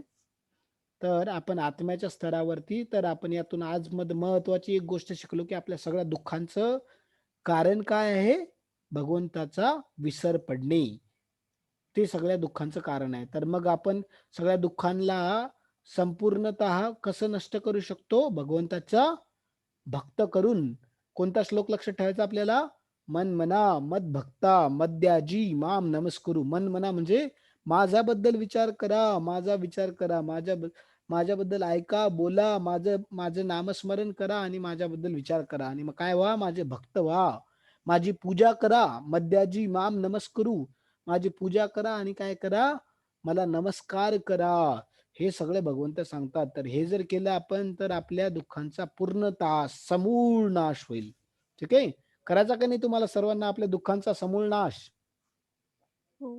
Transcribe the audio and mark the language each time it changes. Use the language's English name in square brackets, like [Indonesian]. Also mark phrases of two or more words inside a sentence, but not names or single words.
[Marathi] तर आपण आत्म्याच्या स्तरावरती तर आपण यातून आज महत्वाची एक गोष्ट शिकलो, की आपल्या सगळ्या दुःखांचं कारण काय आहे? भगवंताचा विसर पडणे. ते सगळ्या दुःखांचं कारण आहे. तर मग आपण सगळ्या दुःखांना संपूर्णतः कसं नष्ट करू शकतो? भगवंताचा भक्त करून. कोणता श्लोक लक्षात ठेवायचा आपल्याला? [Sanskrit] मन मना मद भक्ता मद्याजी माम नमस्कुरु. [Marathi] मन मना म्हणजे माझ्याबद्दल विचार करा, माझा विचार करा, माझ्याबद्दल ऐका, बोला, माझं माझं नामस्मरण करा आणि माझ्याबद्दल विचार करा. आणि मग काय व्हा? माझे भक्त व्हा. माझी पूजा करा. [Sanskrit] मद्याजी माम नमस्कुरु. [Marathi] माझी पूजा करा आणि काय करा? मला नमस्कार करा. हे सगळे भगवंत सांगतात. तर हे जर केलं आपण तर आपल्या दुःखांचा पूर्णतः समूळ नाश होईल. ठीक आहे. करायचा का नाही तुम्हाला सर्वांना आपल्या दुःखांचा समूळ नाश? हो.